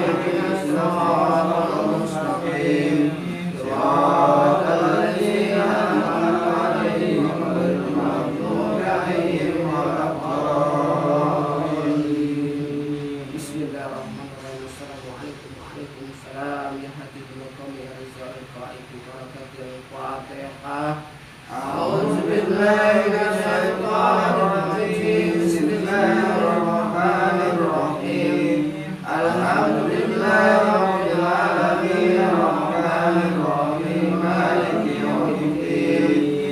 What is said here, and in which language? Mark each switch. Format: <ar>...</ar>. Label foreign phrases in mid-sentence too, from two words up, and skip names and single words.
<ar>اهدنا الصراط المستقيم. صراط الذين أنعمت عليهم غير المغضوب عليهم ولا الضالين. بسم الله الرحمن الرحيم. السلام عليكم وعليكم السلام. يا حاضرين قومي رجال قائد بركة الفاتحة. أعوذ بالله من الشيطان الرجيم. بسم الله الرحمن الرحيم. الحمد لله رب العالمين. الرحمن الرحيم. مالك يوم الدين.</ar>